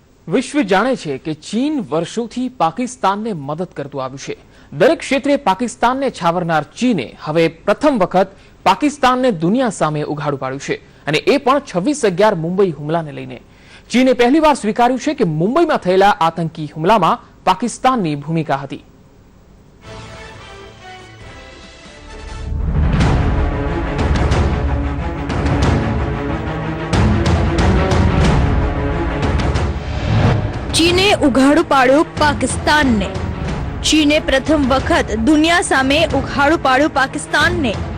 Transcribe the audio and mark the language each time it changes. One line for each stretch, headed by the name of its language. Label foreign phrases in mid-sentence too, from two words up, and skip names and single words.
Gujarati: વિશ્વ જાણે છે કે ચીન વર્ષોથી પાકિસ્તાનને મદદ કરતું આવ્યું છે। દરેક ક્ષેત્રે પાકિસ્તાનને છાવરનાર ચીને હવે પ્રથમ વખત પાકિસ્તાનને દુનિયા સામે ઉઘાડું પાડ્યું છે અને એ પણ 26/11 મુંબઈ હુમલાને લઈને। ચીને પહેલીવાર સ્વીકાર્યું છે કે મુંબઈમાં થયેલા આતંકી હુમલામાં પાકિસ્તાનની ભૂમિકા હતી। ચીને ઉઘાડું પાડ્યું પાકિસ્તાનને। ચીને પ્રથમ વખત દુનિયા સામે ઉઘાડું પાડ્યું પાકિસ્તાનને।